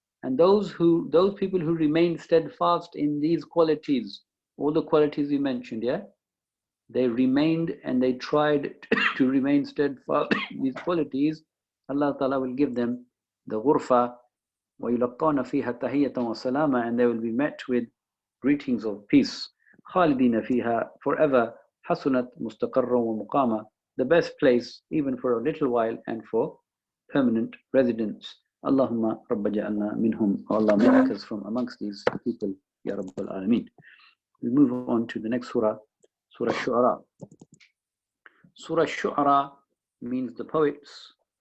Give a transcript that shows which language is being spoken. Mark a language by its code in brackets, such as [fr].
[en] And those people who remain steadfast in these qualities, all the qualities we mentioned, yeah? They remained and they tried to remain steadfast in these qualities. Allah Ta'ala will give them the ghurfa, [ar] وَيُلَقَّوْنَ فِيهَا تَحِيَّةً وَسَلَامًا, [en] and they will be met with greetings of peace. [ar] خَالِدِينَ فِيهَا, [en] forever. [ar] حَسُنَتْ مُسْتَقَرًّا وَمُقَامًا, [en] the best place even for a little while and for permanent residence. [ar] Allahumma rabba ja'alna minhum. [en] Allah make us from amongst these people, Ya Rabbal Alameen. We move on to the next surah, Surah Shu'ara. Surah Shu'ara means the poets.